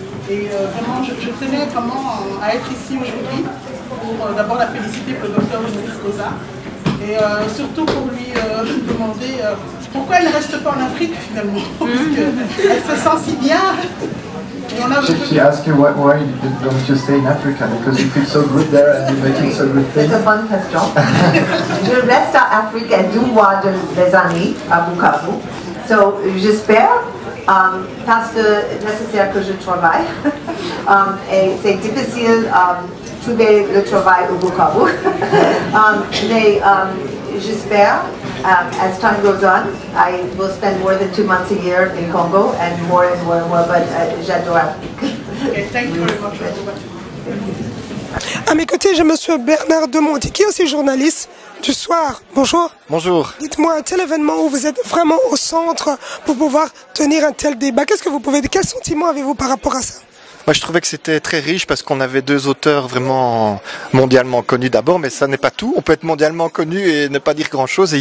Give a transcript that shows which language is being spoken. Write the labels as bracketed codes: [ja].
[fr] Et vraiment, je tenais vraiment à être ici aujourd'hui pour d'abord la féliciter pour le docteur Maurice Koza. Et surtout pour lui demander pourquoi elle ne reste pas en Afrique finalement, parce qu'elle se sent si bien. [en] She asked you why don't you stay in Africa, because you feel so good there and you're making so good things. [fr] C'est une bonne question. Je reste à Afrique et 2 mois des années à Bukavu. So, j'espère, parce que c'est nécessaire que je travaille. Et c'est difficile trouver le travail au Bukavu. Mais j'espère, [en] as time goes on, I will spend more than 2 months a year in Congo and more, but [fr] j'adore Afrique. [en] Okay, thank you very much. [fr] À mes côtés, j'ai monsieur Bernard Demonti, qui est aussi journaliste du Soir. Bonjour. Bonjour. Dites-moi, un tel événement où vous êtes vraiment au centre pour pouvoir tenir un tel débat, qu'est-ce que vous pouvez dire? Quel sentiment avez-vous par rapport à ça? Moi, je trouvais que c'était très riche parce qu'on avait 2 auteurs vraiment mondialement connus d'abord, mais ça n'est pas tout. On peut être mondialement connu et ne pas dire grand-chose.